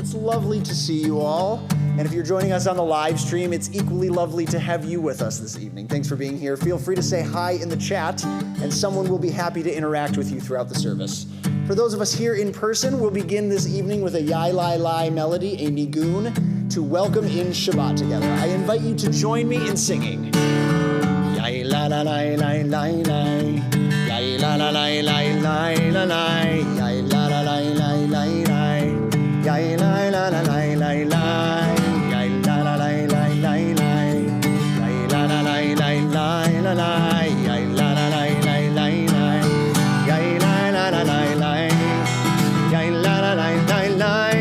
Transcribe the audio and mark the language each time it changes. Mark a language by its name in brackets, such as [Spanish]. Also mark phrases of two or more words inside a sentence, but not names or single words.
[English] It's lovely to see you all. And if you're joining us on the live stream, it's equally lovely to have you with us this evening. Thanks for being here. Feel free to say hi in the chat, and someone will be happy to interact with you throughout the service. For those of us here in person, we'll begin this evening with a Yai Lai Lai melody, a nigun, to welcome in Shabbat together. I invite you to join me in singing. Yai La La Lai Lai Lai Lai, Yai La La Lai Lai Lai La Lai, Yai La La Lai Lai Lai Lai, Yai La La La Lai Lai Lai, Yai La La Lai Lai Lai Lai, Yai La La Lai Lai Lai La Lai, Yai La La Lai Lai Lai Lai, Yai La La La Lai Lai, Yai La La Lai Lai Lai